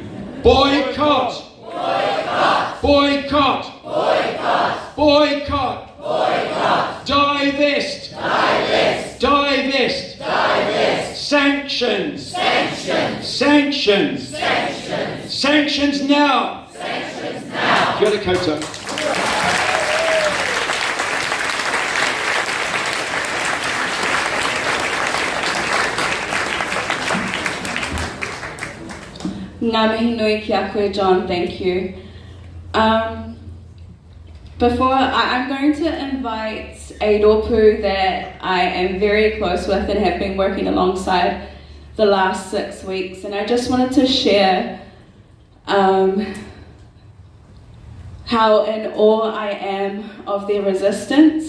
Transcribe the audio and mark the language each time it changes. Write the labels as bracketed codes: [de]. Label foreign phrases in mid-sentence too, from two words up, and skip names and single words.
[en] Boycott! Boycott! Boycott! Boycott! Boycott! Boycott! Divest! Divest! Divest! Divest! Sanctions! Sanctions! Sanctions! Sanctions! Sanctions now! Sanctions now! [mi] Kia ora koutou. Ngā mihi nui ki a koe, [en] John, thank you. I'm going to invite a rōpū that I am very close with and have been working alongside the last 6 weeks, and I just wanted to share how in awe I am of their resistance.